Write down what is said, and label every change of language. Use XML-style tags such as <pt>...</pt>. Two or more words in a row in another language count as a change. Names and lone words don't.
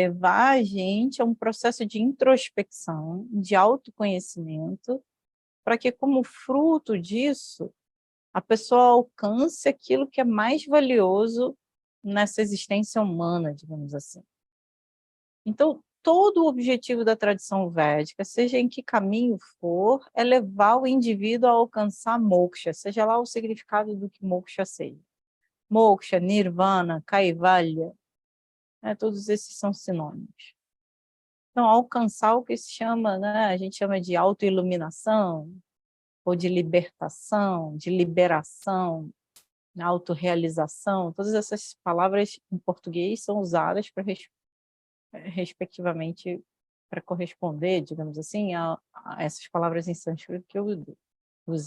<pt>Levar a gente a um processo de introspecção, de autoconhecimento, para que, como fruto disso, a pessoa alcance aquilo que é mais valioso nessa existência humana, digamos assim. Então, todo o objetivo da tradição védica, seja em que caminho for, é levar o indivíduo a alcançar moksha, seja lá o significado do que moksha seja. Moksha, nirvana, kaivalya, né, todos esses são sinônimos. Então, alcançar o que se chama, né, a gente chama de autoiluminação, ou de libertação, de liberação, autorrealização, todas essas palavras em português são usadas para respectivamente para corresponder, digamos assim, a essas palavras em sânscrito que eu usei.</pt>